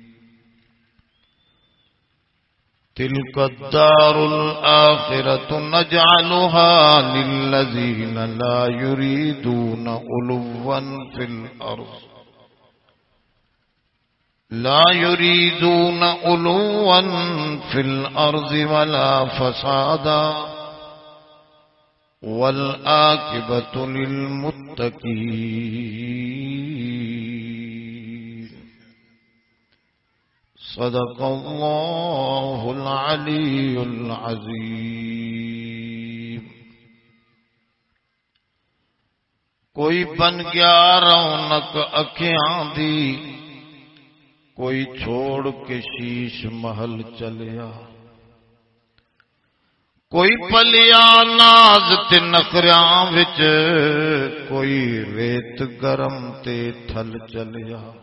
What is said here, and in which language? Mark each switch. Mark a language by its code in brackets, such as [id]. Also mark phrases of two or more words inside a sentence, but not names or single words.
[ar] تلك الدار الآخرة نجعلها للذين لا يريدون علوا في الأرض ولا فسادا والعاقبة للمتقين صدق الله العلي العظيم [pa] کوئی بن گیا رونق اکھیاں دی کوئی چھوڑ کے شیش محل چلیا کوئی پلیا ناز تے نخریاں وچ کوئی ریت گرم تے تھل چلیا